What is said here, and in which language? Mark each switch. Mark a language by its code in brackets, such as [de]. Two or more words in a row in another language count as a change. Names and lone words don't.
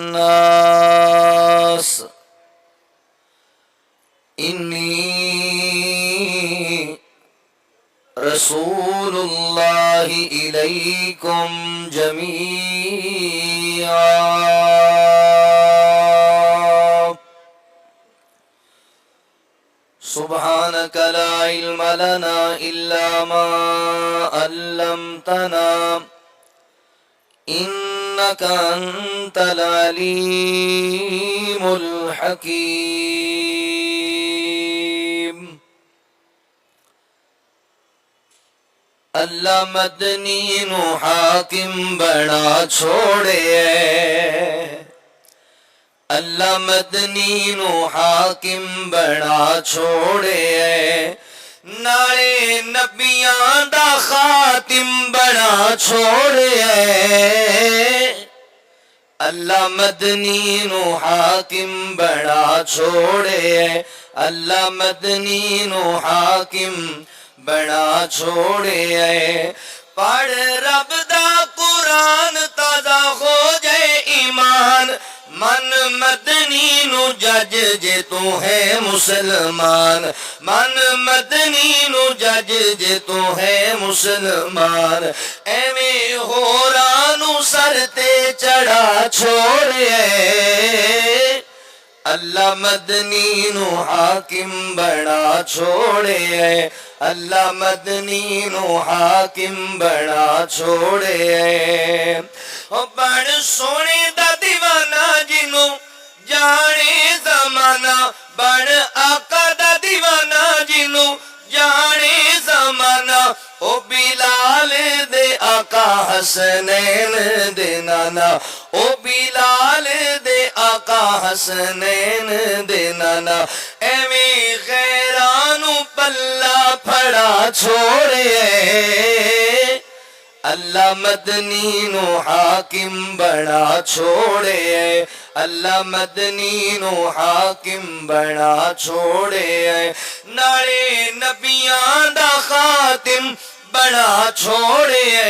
[ar] الناس انی رسول اللہ الیکم جمیعا سبحانک لا علم لنا الا ما علمتنا انک انت العلیم الحکیم [pa] اللہ مدنی نو حاکم بنا چھوڑے اللہ مدنی نو حاکم بنا چھوڑے نالے نبیاں دا خاتم بنا چھوڑے اللہ مدنی نو حاکم بنا چھوڑے اللہ مدنی نو حاکم بنا چھوڑے پڑھ رب دا قرآن تازہ ہو جائے ایمان من مدنی نو جج جے تو ہے مسلمان من مدنی نو جج جے تو ہے مسلمان ایویں ہورانو سر تے چڑھا چھوڑے اللہ مدنی نو حاکم بنا چھوڑے اللہ مدنی نو حاکم بنا چھوڑے بڑ سونے دا دیوانہ جنوں جانے زمانہ بڑ آقا دا دیوانہ جنوں جانے زمانہ او بلال دے آقا حسنین دے نانا او بلال دے آقا حسنین دے نانا ایویں غیرانو پلہ پھڑا چھوڑے اللہ مدنی نو حاکم بنا چھوڑے اللہ مدنی نو حاکم بنا چھوڑے نالے نبیاں دا خاتم بنا چھوڑے